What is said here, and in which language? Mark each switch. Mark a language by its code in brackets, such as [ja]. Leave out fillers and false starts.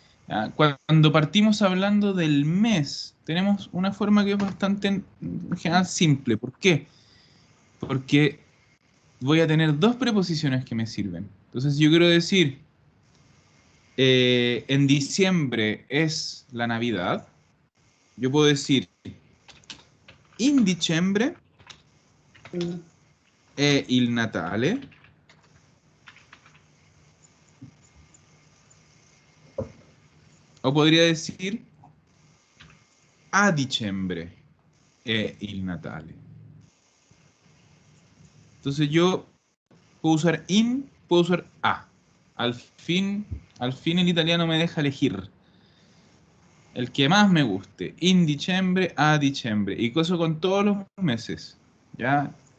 [es] ¿Ya? Cuando partimos hablando del mes, tenemos una forma que es bastante, en general, simple. ¿Por qué? Porque voy a tener dos preposiciones que me sirven. Entonces, yo quiero decir, en diciembre es la Navidad. [it] Yo puedo decir, in dicembre è il Natale. O podría decir, a dicembre è il Natale. [es] Entonces yo puedo usar in, puedo usar a. Al fin el italiano me deja elegir el que más me guste. [it] In dicembre, a dicembre. [es] Y eso con todos los meses. ¿Ya?